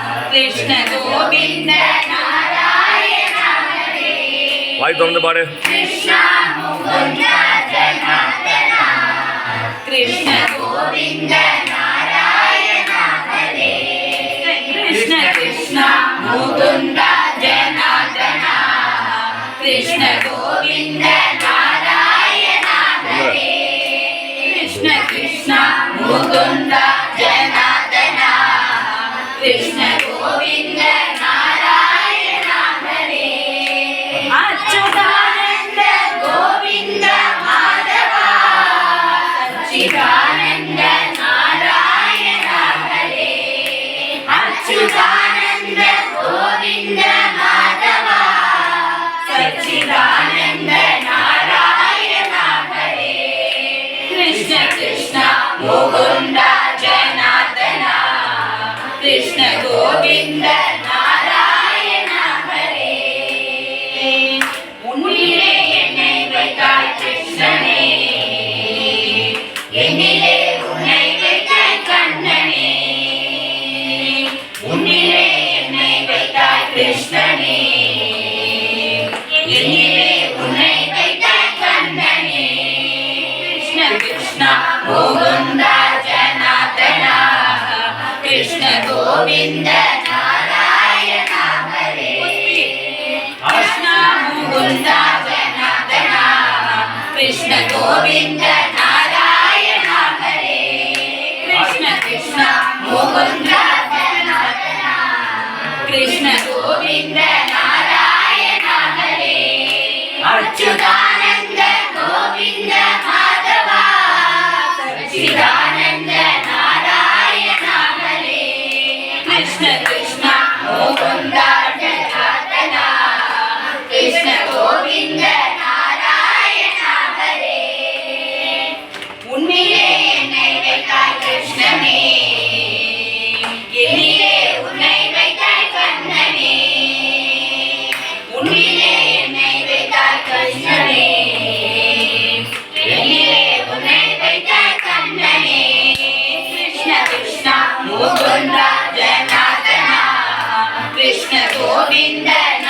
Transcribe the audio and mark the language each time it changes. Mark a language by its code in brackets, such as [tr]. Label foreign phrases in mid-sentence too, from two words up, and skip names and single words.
[sa] कृष्ण गोविंद नारायण हरे वाई तुम पाड़े कृष्ण मुकुंद जनार्दन कृष्ण गोविंद नारायण हरे कृष्ण कृष्ण मुकुंद जनार्दन कृष्ण गोविंद नारायण हरे कृष्ण कृष्ण मुकुंद जनार्दन कृष्ण गोविंद नारायण हरे अच्युतानंद गोविंद माधव सच्चिदानंद नारायण हरे अच्युतानंद गोविंद माधव सच्चिदानंद नारायण हरे कृष्ण कृष्ण मुकुंद जनार्दन कृष्ण गोविंद नारायण हरे [ta] உன்னிலே என்னை வைத்தாய் கிருஷ்ணனே என்னிலே உன்னை வைத்தாய் கண்ணனே உன்னிலே என்னை வைத்தாய் கிருஷ்ணனே என்னிலே உன்னை வைத்தாய் கண்ணனே கிருஷ்ண [sa] कृष्ण मुकुन्द जनार्दन कृष्ण गोविंद नारायण हरे कृष्ण मुकुंद जनार्दन कृष्ण गोविंद नारायण हरे कृष्ण कृष्ण मुकुंद जनार्दन कृष्ण गोविंद नारायण हरे अच्युतानंद गोविंद माधव सच्चिदानंद नारायण हरे कृष्ण कृष्ण मुकुंद जनार्दन कृष्ण गोविंद नारायण हरे [ta] உன்னிலே என்னை வைத்தாய் கிருஷ்ணனே என்னிலே உன்னை வைத்தாய் கண்ணனே உன்னிலே என்னை வைத்தாய் கிருஷ்ணனே என்னிலே உன்னை வைத்தாய் கண்ணனே [sa] कृष्ण कृष्ण मुकुंद जनार्दन कृष्ण गोविंद